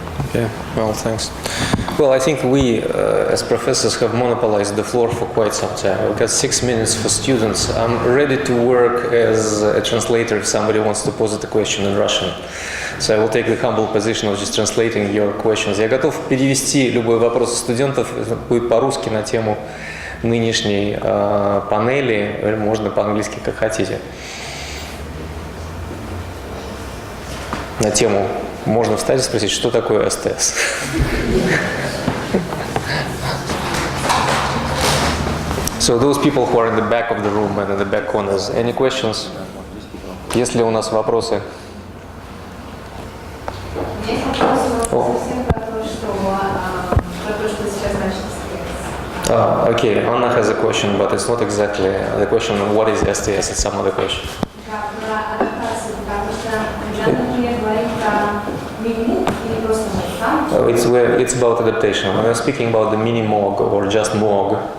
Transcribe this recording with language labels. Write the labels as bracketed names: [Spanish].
[English] Okay, well, thanks. Well, I think we, as professors, have monopolized the floor for quite some time. We've got 6 minutes for students. I'm ready to work as a translator if somebody wants to pose a question in Russian. So I will take the humble position of just translating your questions. [Russian] Я готов перевести любой вопрос студентов, это будет по-русски на тему нынешней панели, или можно по-английски, как хотите. На тему можно встать и спросить, что такое СТС. [English] So those people who are in the back of the room and in the back corners, any questions? [Russian] Есть ли у нас вопросы? Есть вопросы совсем про то, что сейчас значит STS. [English] Okay, Anna has a question, but it's not exactly the question of what is STS, it's some other question. [Russian] Да, про адаптацию, потому что Джан, например, говорит про меню, [English] So it's about adaptation. When we're speaking about the mini-mog or just mog,